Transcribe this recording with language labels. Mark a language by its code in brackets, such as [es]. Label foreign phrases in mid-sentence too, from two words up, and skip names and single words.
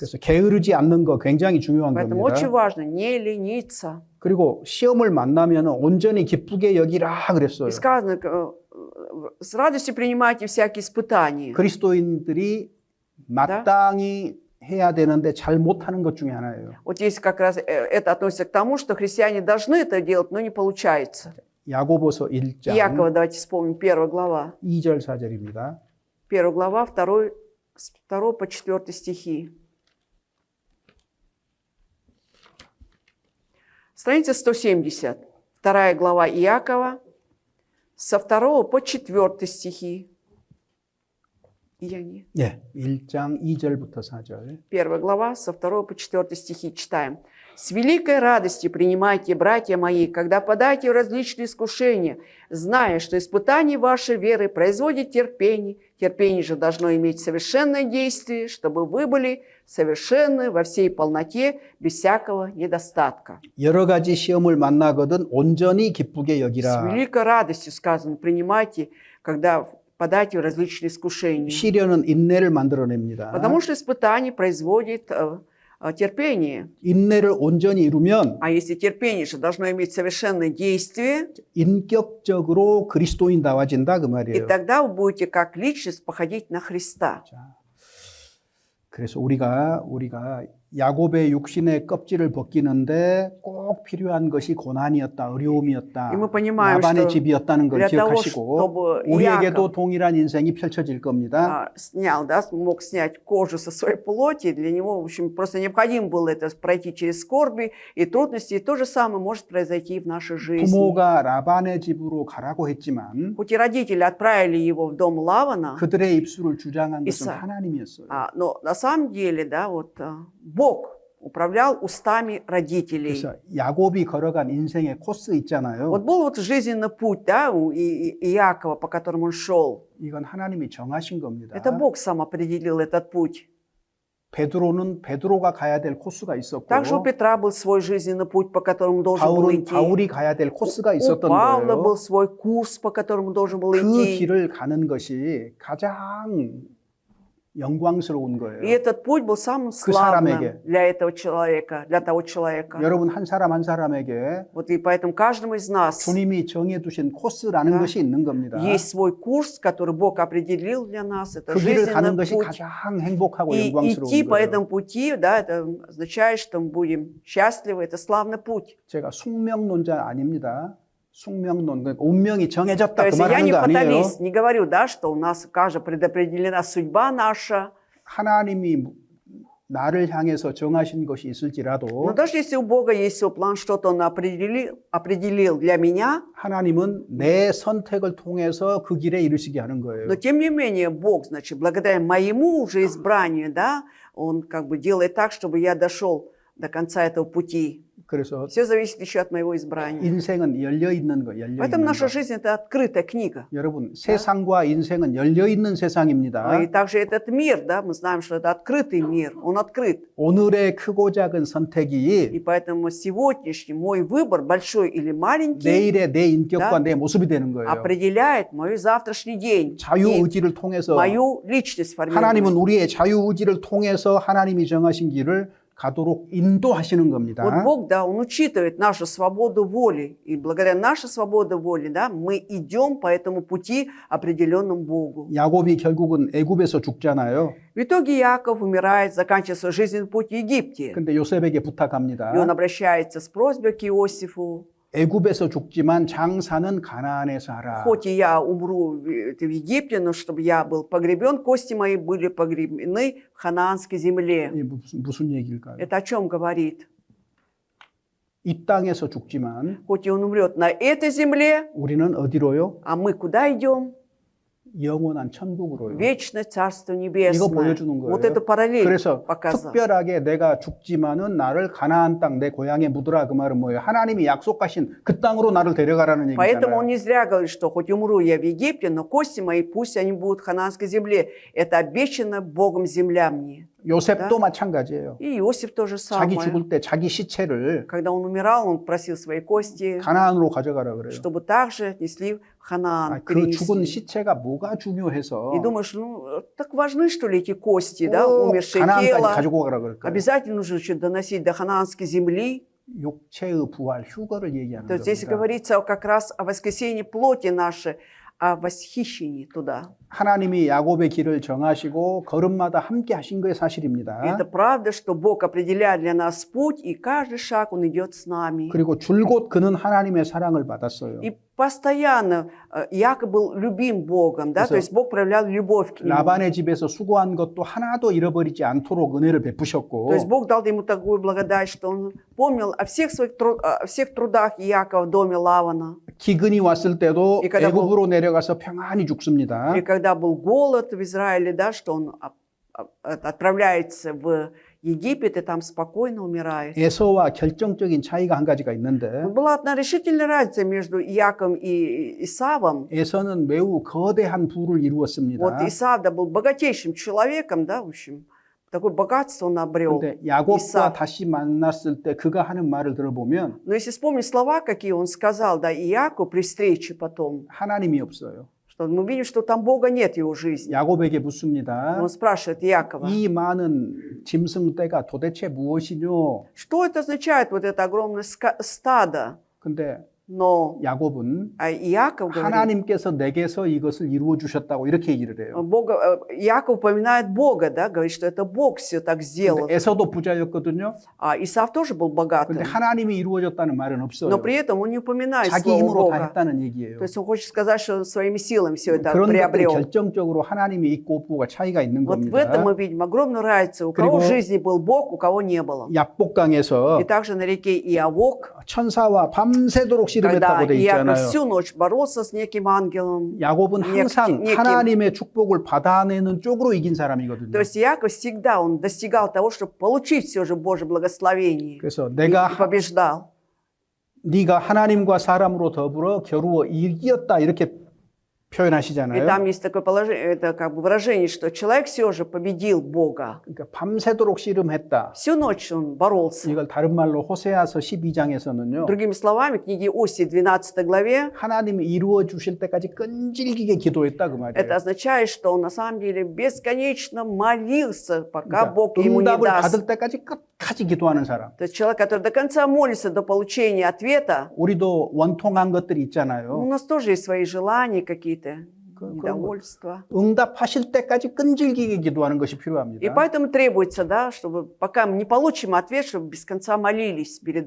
[ko] 그래서 게으르지 않는 거 굉장히 중요한 [ru] Поэтому очень [ko] 겁니다. [ru] важно не лениться. [ko] 그리고 시험을 만나면 온전히 기쁘게 여기라 그랬어요. [ru] И сказано, с радостью принимайте всякие испытания. [ko] 그리스도인들이 마땅히 해야 되는데 잘 못하는 것 중에 하나예요. [ru] Вот здесь как раз это относится к тому, что христиане должны это делать, но не получается. [ko] 야고보서 1장 [ru] Иакова, давайте вспомним, 1 глава. [ko] 2절 4절입니다. [ru] 1 глава, 2 по 4 стихи. Страница 170. 2 глава Иакова, со 2 по 4 стихи. Иоанне. [ko] 예, 1장 2절부터 4절. [ru] 1 глава, со 2 по 4 стихи читаем. «С великой радостью принимайте, братья мои, когда подаете в различные искушения, зная, что испытание вашей веры производит терпение. Терпение же должно иметь совершенное действие, чтобы вы были совершенны во всей полноте, без всякого недостатка». [ko] 여러 가지 시험을 만나거든 온전히 기쁘게 [ru] С [ko] 여기라. [ru] великой радостью сказано, принимайте, когда подаете в различные искушения. [ko] 시련은 인내를 만들어냅니다. [ru] Потому что испытание производит терпение. [ko] 인내를 온전히 이루면 [ru] А если терпение же должно иметь совершенное действие, [ko] 인격적으로 그리스도인다워진다 그 [ru] и [ko] 말이에요. [ru] тогда вы будете как личность походить на Христа. [ko] 그래서 우리가 야곱의 육신의 껍질을 벗기는데 꼭 필요한 것이 고난이었다, 어려움이었다, [ru] И мы понимаем, [ko] 라반의 [ru] что [ko] 집이었다는 걸 [ru] для того, [ko] 기억하시고 [ru] чтобы [ko] 우리에게도 [ru] Иаков [ko] 동일한 인생이 펼쳐질 겁니다. [ru] снял, да, мог снять кожу со своей плоти, для него, в общем, просто необходимо было это пройти через скорби и трудности, и то же самое может произойти и в нашей жизни. [ko] 부모가 라반의 집으로 가라고 했지만 [ru] Хоть и родители отправили его в дом Лавана, [ko] 그들의 입술을 주장한 것은 이삭. 하나님이었어요. [ru] но на самом деле, да, вот Бог управлял устами родителей. [ko] 그래서 야곱이 걸어간 인생의 코스 있잖아요. [ru] Вот был вот жизненный путь, да, у Иакова, по которому он шел. [ko] 이건 하나님이 정하신 겁니다. [ru] Это Бог сам определил этот путь. [ko] 베드로는 베드로가 가야 될 코스가 있었고 [ru] Также у Петра был свой жизненный путь, по которому должен был [ko] 바울은 [ru] идти. [ko] 바울이 가야 될 코스가 [ru] У [ko] 있었던 [ru] Павла [ko] 거예요. [ru] был свой курс, по которому должен был [ko] 그 [ru] идти. [ko] 길을 가는 것이 가장 영광스러운 [ru] И [ko] 거예요. [ru] этот путь был самым [ko] 그 [ru] славным [ko] 사람에게. [ru] для этого человека, для того человека. [ko] 여러분 한 사람 한 사람에게 [ru] Вот и поэтому каждому из нас [ko] 주님이 정해 두신 코스라는 [ru] Да. [ko] 것이 있는 겁니다. [ru] есть свой курс, который Бог определил для нас. Это [ko] 그 길을 가는 [ru] жизненный [ko] 것이 [ru] путь. [ko] 가장 행복하고 [ru] И [ko] 영광스러운 [ru] идти по [ko] 거예요. [ru] этому пути, да, это означает, что мы будем счастливы. Это славный путь. [ko] 제가 숙명론자 아닙니다. 숙명론, 그러니까 운명이 [ru] То [ko] 정해졌다 그 [ru] есть я [ko] 말하는 [ru] не [ko] 거 아니에요. [ru] фаталист, не говорю, да, что у нас, кажется, предопределена судьба наша. [ko] 하나님이 나를 향해서 정하신 것이 있을지라도 [ru] Но даже если у Бога есть свой план, что-то Он определил для меня, [ko] 하나님은 내 선택을 통해서 그 길에 이르시게 하는 거예요. [ru] но тем не менее Бог, значит, благодаря моему уже избранию, да, Он как бы делает так, чтобы я дошел до конца этого пути. [ko] 그래서 [ru] Все зависит еще от моего избрания. [ko] 인생은 열려 있는 거, 열려 [ru] Поэтому [ko] 있는 [ru] наша [ko] 거. [ru] жизнь – это открытая книга. [ko] 여러분, 세상과 인생은 열려 있는 세상입니다. [ru] И также этот мир, да, мы знаем, что это открытый мир, он открыт. [ko] 오늘의 크고 작은 [ru] И [ko] 선택이 [ru] поэтому сегодняшний мой выбор, большой или маленький, [ko] 내일의 내 인격과 [ru] Да. [ko] 내 모습이 되는 거예요. [ru] определяет мой завтрашний день, и [ko] 자유의지를 통해서 [ru] мою личность [ko] 하나님은 [ru] формирует. [ko] 우리의 자유의지를 통해서 하나님이 정하신 길을 가도록 인도하시는 겁니다. [ru] Вот Бог, да, Он учитывает нашу свободу воли. И благодаря нашей свободе воли, да, мы идем по этому пути, определенному Богу. [ko] 야곱이 결국은 애굽에서 죽잖아요. [ru] В итоге Иаков умирает, заканчивая свой жизненный путь в Египте. [ko] 근데 요셉에게 부탁합니다. [ru] И он обращается с просьбой к Иосифу. [ko] 애굽에서 죽지만 장사는 가나안에서 하라. [ru] Хоть и я умру в Египте, но чтобы я был погребен, кости мои были погребены в ханаанской земле. [ko] 이게 무슨 얘기일까요? [ru] Это о чем говорит? [ko] 이 땅에서 죽지만 [ru] Хоть и он умрет на этой земле, [ko] 우리는 어디로요? [ru] а мы куда идем? [ko] 영원한 천국으로요. [ru] Вечное Царство [ko] 이거 [ru] Небесное. [ko] 보여주는 거예요. [ru] Вот это параллель [ko] 그래서 [ru] показано. [ko] 특별하게 내가 죽지만은 나를 가나안 땅 내 고향에 묻으라 그 말은 뭐예요? 하나님이 약속하신 그 땅으로 나를 데려가라는 [ru] Поэтому он [ko] 얘기잖아요. [ru] не зря говорит, что хоть умру я в Египте, но кости мои пусть они будут в ханаанской земле. Это обещана Богом земля мне. [ko] 요셉도 마찬가지예요. [ru] И Иосиф то же [ko] 자기 [ru] самое. [ko] 죽을 때 자기 시체를 [ru] Когда он умирал, он просил свои кости, [ko] 가나안으로 가져가라 그래요. [ru] чтобы также отнесли в Ханаан. [ko] 그 죽은 [ru] перенесли. [ko] 시체가 뭐가 중요해서 [ru] И думаешь, ну, так важны, что ли, эти кости, да, [ko] 꼭 [ru] умершее [ko] 가나안까지 [ru] тело. [ko] 가지고 가라 그럴까요? [ru] Обязательно нужно что-то доносить до ханаанской земли. [ko] 육체의 부활, 휴거를 얘기하는 [ru] То есть здесь [ko] 겁니다. [ru] говорится как раз о воскресении плоти нашей, о восхищении туда. [ko] 하나님이 야곱의 길을 정하시고 걸음마다 함께 하신 것이 사실입니다. [ru] И это правда, что Бог определяет для нас путь, и каждый шаг Он идет с нами. [ko] 그리고 줄곧 그는 하나님의 사랑을 받았어요. [ru] И постоянно Иаков был любим Богом, да, [ko] 그래서 [ru] то есть Бог проявлял любовь к нему. [ko] 라반의 집에서 수고한 것도 하나도 잃어버리지 않도록 은혜를 베푸셨고 [ru] То есть Бог дал ему такую благодать, что он помнил о всех своих о всех трудах Иакова в доме Лавана. [ko] 기근이 왔을 때도 [ru] 이 когда [ko] 애굽으로 내려가서 평안히 죽습니다. [ru] И когда был голод в Израиле, да, что он отправляется в Египет и там спокойно умирает. [ko] 에서와 결정적인 차이가 한 가지가 [ru] Но [ko] 있는데 [ru] была одна решительная разница между Иаковом и Исавом. [ko] 에서는 매우 거대한 부를 이루었습니다. [ru] Вот Исав, да, был богатейшим человеком, да, в общем, такое богатство он обрел. [ko] 그런데 야곱과 이삭. 다시 만났을 때 그가 하는 말을 들어보면 [ru] Но если вспомнить слова, какие он сказал, да, Иакову при встрече потом, [ko] 하나님이 없어요. [ru] что мы видим, что там Бога нет в его жизни. [ko] 야곱에게 묻습니다. [ru] Он спрашивает Иакова, [ko] 이 많은 짐승떼가 도대체 무엇이뇨? [ru] что это означает, вот это огромное стадо? [ko] 근데 [ru] Но [ko] 야곱은 [ru] Иаков говорит, [ko] 하나님께서 내게서 이것을 이루어 주셨다고 이렇게 얘기를 해요. [ru] Иаков упоминает Бога, да, говорит, что это Бог все так сделал. [ko] 근데 에서도 부자였거든요. [ru] А Исав тоже был богатым. [ko] 근데 하나님이 이루어졌다는 말은 없어요. [ru] Но при этом он не упоминает [ko] 자기 [ru] слово [ko] 힘으로 다 [ru] Бога. [ko] 했다는 얘기예요. [ru] То есть он хочет сказать, что он своими силами все это [ko] 그런 것들이 [ru] приобрел. [ko] 결정적으로 하나님이 있고 없고가 차이가 있는 [ru] Вот в [ko] 겁니다. [ru] этом мы видим огромную разницу. У кого в [ko] 그리고 [ru] жизни был Бог, у кого не было. [ko] 약복강에서 [ru] И также на реке Иавок, [ko] 천사와 밤새도록 [ru] когда [ko] 씨름했다고 돼 [ru] Иаков [ko] 있잖아요. [ru] всю ночь боролся с неким ангелом. [ko] 야곱은 항상 [ru] неким. [ko] 하나님의 축복을 받아내는 쪽으로 이긴 사람이거든요. [ru] То есть Иаков всегда он достигал того, чтобы получить все же Божье благословение. [ko] 그래서 [ru] И [ko] 내가 [ru] побеждал. [ko] 네가 하나님과 사람으로 더불어 겨루어 이겼다 이렇게 [ru] И [ko] 표현하시잖아요. [ru] там есть такое положение, это как бы выражение, что человек все же победил Бога. [ko] 그러니까 밤새도록 씨름했다. [ru] Всю ночь он боролся. [ko] 이걸 다른 말로 호세아서 12장에서는요. [ru] Другими словами, в книге Осии 12 главе [ko] 하나님이 이루어 주실 때까지 끈질기게 기도했다 그 [ru] это [ko] 말이에요. [ru] означает, что он на самом деле бесконечно молился, пока [ko] 그러니까 [ru] Бог ему не [ko] 응답을 [ru] даст. [ko] 받을 때까지 끝까지 기도하는 사람. [ru] То есть человек, который до конца молится до получения ответа, [ko] 우리도 원통한 것들이 [ru] у [ko] 있잖아요. [ru] нас тоже есть свои желания какие-то, недовольства. [ko] 응답하실 때까지 끈질기게 기도하는 것이 [ru] И [ko] 필요합니다. [ru] поэтому требуется, да, чтобы пока мы не получим ответ, чтобы без конца молились перед Богом.